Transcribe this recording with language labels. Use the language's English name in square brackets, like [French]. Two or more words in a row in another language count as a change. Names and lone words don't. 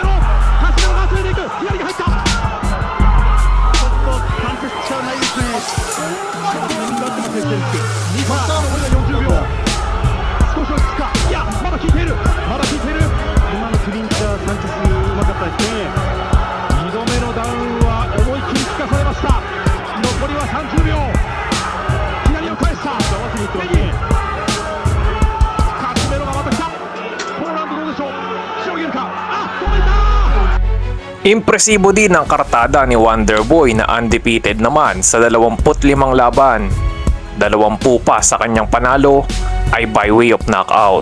[Japanese] ロが集めていく左が入ったちょっとサンチェス力ないですね右がってますね2パー残りが40秒少し落ち着くかいやまだ効いている今のクリンチャーサンチェスうまかったですね2度目のダウンは思い切り効かされました残りは30秒左を返した合わせにいってますね [Filipino] Impresibo din ang kartada ni Wonderboy na undefeated naman sa 25 laban. 20 pa sa kanyang panalo ay by way of knockout.